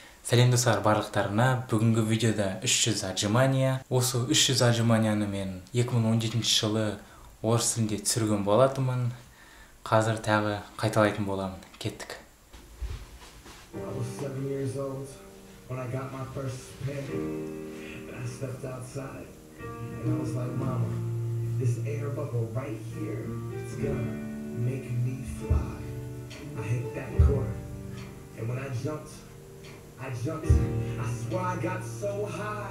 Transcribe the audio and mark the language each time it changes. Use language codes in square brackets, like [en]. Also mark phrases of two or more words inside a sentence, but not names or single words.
[kk] Сәлем достар барлықтарына. Бүгінгі видеода 300 отжимания. Осы 300 отжиманияны мен 2017 жылы орыс тілінде түсірген болатынмын. Қазір тағы қайталайтын боламын. Кеттік. [en] I was 7 years old when I got my first pay. And I stepped outside and I was like, Mama, this air bubble right here, it's gonna make me fly. I hit that court and when I jumped, I swear I got so high.